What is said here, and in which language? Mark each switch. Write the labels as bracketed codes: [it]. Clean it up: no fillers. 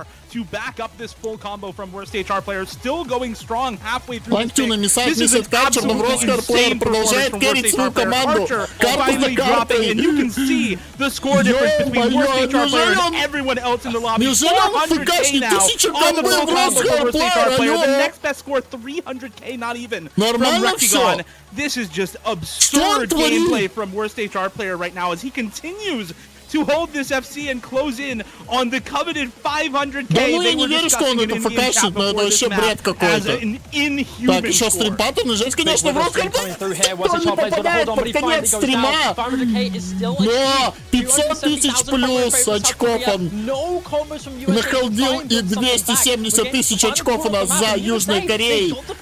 [en] To back up this full combo from worst HR players, still going strong halfway through. [ru] Фланктюна миссает Карчер, но в Росхарплеер продолжает керрить свою команду. Карта за картой. [en] And you can see the score difference between worst HR players and everyone else in the lobby. 400k now on the full combo from worst HR player. The next best score 300k, not even from Rectigon. This is just absurd gameplay from worst HR player right now as he continues to hold this FC and close in on the coveted 500k. [ru] Да ну я не верю, что он это факашит, но это вообще бред какой-то. Так, еще стрим паттерн, жесть, конечно, в Росхарплеер. Кто не попадает под конец стрима? Но 500 тысяч плюс очков он нахалдил, и 270 тысяч очков у нас за Южной Кореей.